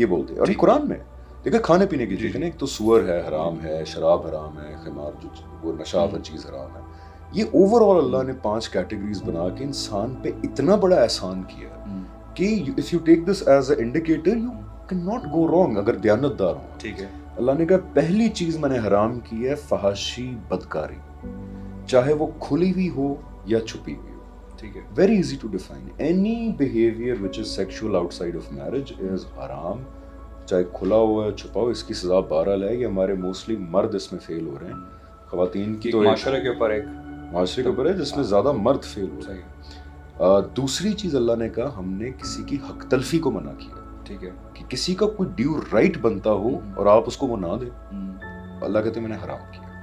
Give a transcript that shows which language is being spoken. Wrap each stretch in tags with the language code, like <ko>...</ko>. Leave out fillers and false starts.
<ur>یہ بولتے ہیں، اور یہ قرآن میں دیکھیں کھانے پینے کی چیزیں، ایک تو سور ہے حرام ہے، شراب حرام ہے، خمار جو وہ نشہ چیز حرام ہے۔ یہ اوور آل اللہ نے 5 کیٹیگریز بنا کے انسان پہ اتنا بڑا احسان کیا کہ</ur> <en>if you take this as an indicator you cannot go wrong</en> <ur>اگر دیانت دار ہوں۔ ٹھیک ہے، اللہ نے کہا پہلی چیز میں نے حرام کی ہے فحاشی، بدکاری، چاہے وہ کھلی ہوئی ہو یا چھپی ہوئی ہو۔ ٹھیک ہے،</ur> <en>Very easy to define. Any behavior which is sexual outside of marriage is haram.</en> <ur>چاہے کھلا ہوا ہے چھپا ہو، اس کی سزا 12 ہے۔ یہ ہمارے موسٹلی مرد اس میں فیل ہو رہے ہیں، خواتین کی تو معاشرے کے اوپر ایک معاشرے کے اوپر ہے جس میں زیادہ مرد فیل ہو رہے ہیں۔ دوسری چیز اللہ نے کہا ہم نے کسی کی حق تلفی کو منع کیا، ٹھیک ہے، کہ کسی کا کوئی ڈیو رائٹ بنتا ہو اور آپ اس کو وہ نہ دیں، اللہ کہتے ہیں میں نے حرام کیا۔</ur>